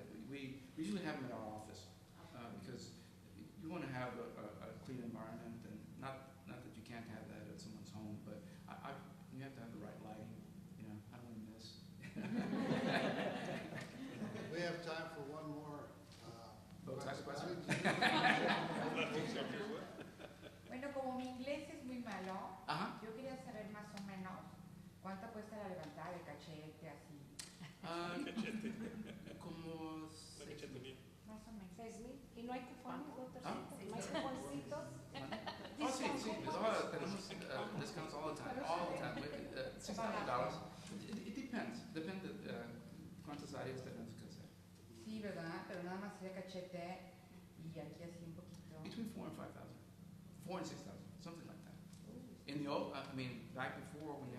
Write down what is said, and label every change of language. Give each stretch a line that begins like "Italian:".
English: We usually have them at our office because you want to have a clean environment, and not that you can't have that at someone's home, but you have to have the right lighting. You know, I don't want to miss. We have time for one more. Botox question?
Spanish: Bueno, como mi inglés es muy malo, Ajá. yo quería saber más o menos cuánto cuesta la levantada de cachete, así. Como La cachete mía. Más o menos. 6,000. ¿Y no hay cupones, doctor? ¿Ah? ¿No hay cuponcitos?
English: Oh,
Spanish: sí, tenemos
English: discounts all the time, $600. It depends,
Spanish: depende cuántas áreas tenemos que hacer. Sí, ¿verdad? Pero nada más sería cachete y aquí así un poquito.
English: Between 4,000 and 5,000, 4,000 and 6,000, something like that. In the old, back before when you